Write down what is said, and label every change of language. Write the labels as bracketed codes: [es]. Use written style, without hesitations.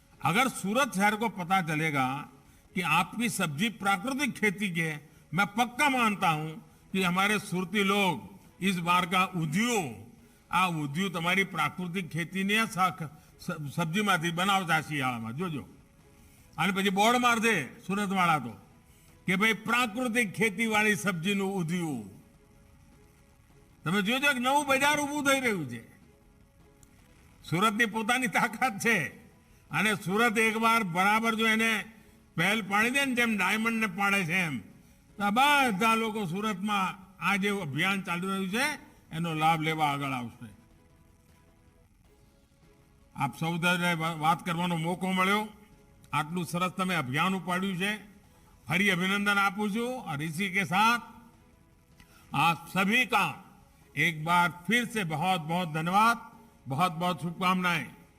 [hi] अगर सूरत शहर को पता चलेगा कि आपकी सब्जी प्राकृतिक खेती की है, मैं पक्का मानता हूं कि हमारे सूरती लोग इस बार का उद्योग तुम्हारी प्राकृतिक खेती ने सब्जी माथी बनावता [gu] શિયાળામાં જોજો। અને પછી બોર્ડ માર દે સુરત વાળા તો કે ભાઈ પ્રાકૃતિક ખેતી વાળી સબ્જીનું ઉદ્યોગ। તમે જોજો કે નવું બજાર ઊભું થઈ રહ્યું છે। સુરતની પોતાની તાકાત છે, અને સુરત એકવાર બરાબર જો એને પહેલ પાડી દે ને, જેમ ડાયમંડ ને પાડે છે એમ, તો બધા લોકો સુરતમાં આ જે અભિયાન ચાલી રહ્યું છે એનો લાભ લેવા આગળ આવશે। આપ સૌ વાત કરવાનો મોકો મળ્યો, આટલું સરસ તમે અભિયાન ઉપાડ્યું છે, ફરી અભિનંદન આપું છું। [hi] और इसी के साथ आप सभी का एक बार फिर से बहुत बहुत धन्यवाद, बहुत बहुत शुभकामनाएं।